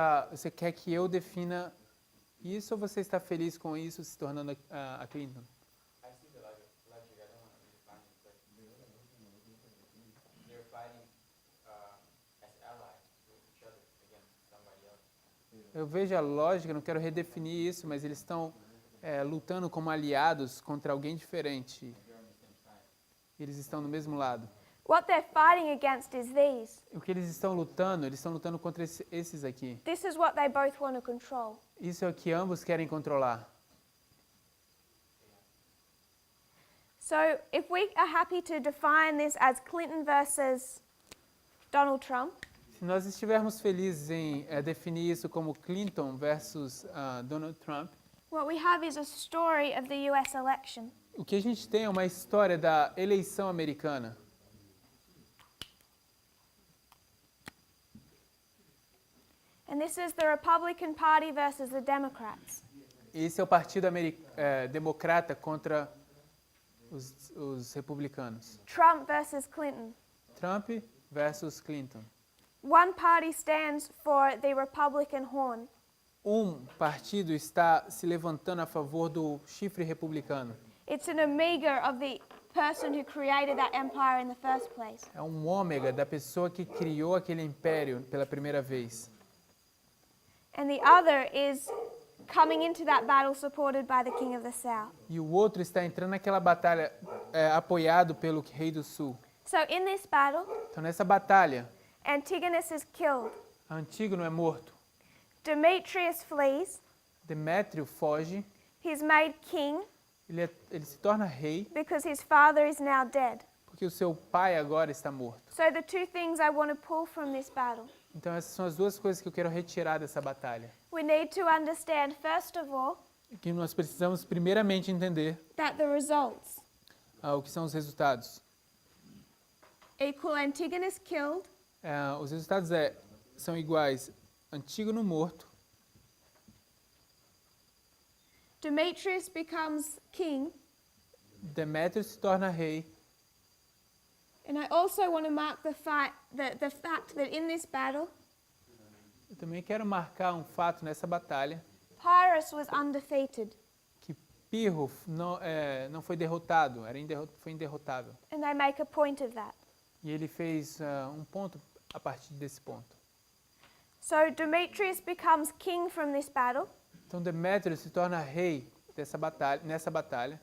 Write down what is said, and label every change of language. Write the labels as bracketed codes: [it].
[pt] Você quer que eu defina isso ou você está feliz com isso se tornando a Clinton? [en] I see the logic. I don't want to redefine it, but they're fighting as allies with each other against somebody else. [pt] Eu vejo a lógica, não quero redefinir isso, mas eles estão lutando como aliados contra alguém diferente. Eles estão do mesmo lado. [en] What they're fighting against is these. [pt] O que eles estão lutando contra esses aqui. [en] This is what they both want to control. [pt] Isso é o que ambos querem controlar. [en] So if we are happy to define this as Clinton versus Donald Trump, [pt] Se nós estivermos felizes em definir isso como Clinton versus Donald Trump, [en] what we have is a story of the US election. [pt] o que a gente tem é uma história da eleição americana. [en] And this is the Republican Party versus the Democrats. [pt] Esse é o partido democrata contra os republicanos. [en] Trump versus Clinton. [pt] Trump versus Clinton. [en] One party stands for the Republican horn. [pt] Partido está se levantando a favor do chifre republicano. [en] It's an omega of the person who created that empire in the first place. [pt] É um ômega da pessoa que criou aquele império pela primeira vez. [en] And the other is coming into that battle supported by the King of the South. [pt] E o outro está entrando naquela batalha apoiado pelo rei do sul. [en] So in this battle, [pt] Então nessa batalha, [en] Antigonus is killed. [pt] Antígono é morto. [en] Demetrius flees. [pt] Demétrio foge. [en] He's made king [pt] Ele se torna rei [en] because his father is now dead. [pt] porque o seu pai agora está morto. [en] So the two things I want to pull from this battle. [pt] Então essas são as duas coisas que eu quero retirar dessa batalha. [en] We need to understand, first of all, [pt] Que nós precisamos primeiramente entender [en] that the results [pt] o que são os resultados. [en] equal Antigonus killed, [pt] Os resultados são iguais: Antígono morto, [en] Demetrius becomes king, [pt] Demétrio se torna rei. [en] and I also want to mark the fact that in this battle, [pt] Eu também quero marcar um fato nessa batalha, [en] Pyrrhus was undefeated, [pt] que Pirro não foi derrotado, foi inderrotável. [en] and I make a point of that. [pt] E ele fez um ponto a partir desse ponto. [en] So Demetrius becomes king from this battle, [pt] Então Demétrio se torna rei nessa batalha,